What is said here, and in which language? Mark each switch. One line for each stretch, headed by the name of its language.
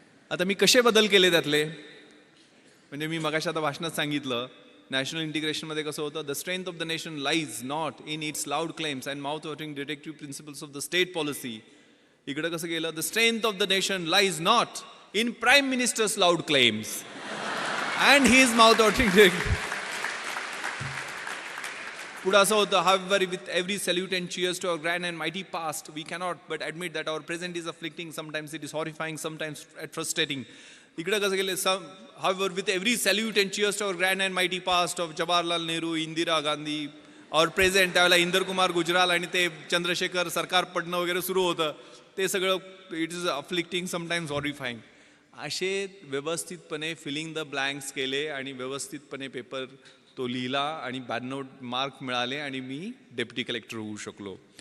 Marathi: आता मी कसे बदल केले त्यातले, म्हणजे मी मगाशी आता भाषणात सांगितलं नॅशनल इंटिग्रेशनमध्ये कसं होतं,
English: The strength of the nation lies not in its loud claims and mouth watering directive principles of the state policy.
Marathi: इकडे कसं गेलं,
English: The strength of the nation lies not in prime minister's loud claims and his mouth-watering directive.
Marathi: पुढे असं होतं,
English: however with every salute and cheers to our grand and mighty past, we cannot but admit that our present is afflicting, sometimes it is horrifying, sometimes frustrating.
Marathi: इकडे कसं गेले,
English: however with every salute and cheers to our grand and mighty past of Jawaharlal Nehru, Indira Gandhi, our present,
Marathi: त्यावेळेला इंदर कुमार गुजराल आणि ते चंद्रशेखर सरकार पडणं वगैरे सुरू होतं, ते सगळं
English: It is afflicting, sometimes horrifying.
Marathi: असे व्यवस्थितपणे
English: filling the blanks
Marathi: केले आणि व्यवस्थितपणे पेपर तो लिहिला आणि 92 मार्क मिळाले आणि मी डेप्युटी कलेक्टर होऊ शकलो.